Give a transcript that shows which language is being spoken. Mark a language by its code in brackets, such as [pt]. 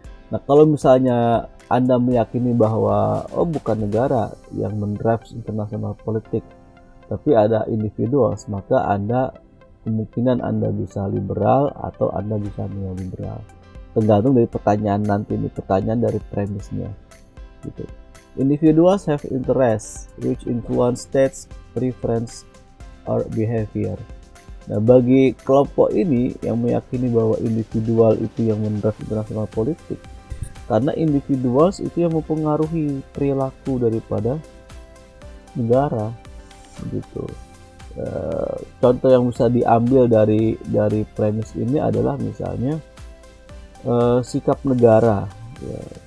[id] Nah kalau misalnya Anda meyakini bahwa bukan negara yang mendrive international politik tapi ada individuals, maka kemungkinan Anda bisa liberal atau Anda bisa neoliberal, tergantung dari pertanyaan nanti, ini pertanyaan dari premisnya gitu. [en] Individuals have interests which influence states preference or behavior. [id] Nah bagi kelompok ini yang meyakini bahwa individual itu yang mendrive internasional politik, karena individuals itu yang mempengaruhi perilaku daripada negara begitu. Contoh yang bisa diambil dari premis ini adalah misalnya sikap negara ya,